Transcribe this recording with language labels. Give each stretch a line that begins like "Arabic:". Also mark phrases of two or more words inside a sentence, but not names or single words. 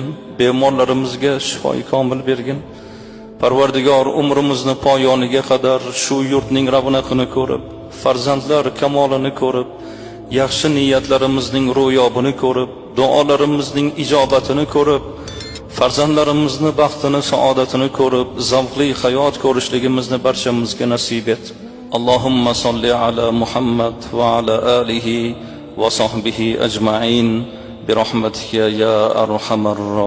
Uzbek: Bemorlarimizga shifoi komil bergin. Parvardigor, umrimizni poyoniga qadar shu yurtning ravnaqini ko'rib, farzandlar kamolini ko'rib, yaxshi niyatlarimizning ro'yobini ko'rib, duolarimizning ijobatini ko'rib, farzandlarimizni baxtini, saodatini ko'rib, zavqli hayot ko'rishligimizni barchamizga nasib et.
Arabic: اللهم صل على محمد وعلى آله وصحبه أجمعين برحمتك يا أرحم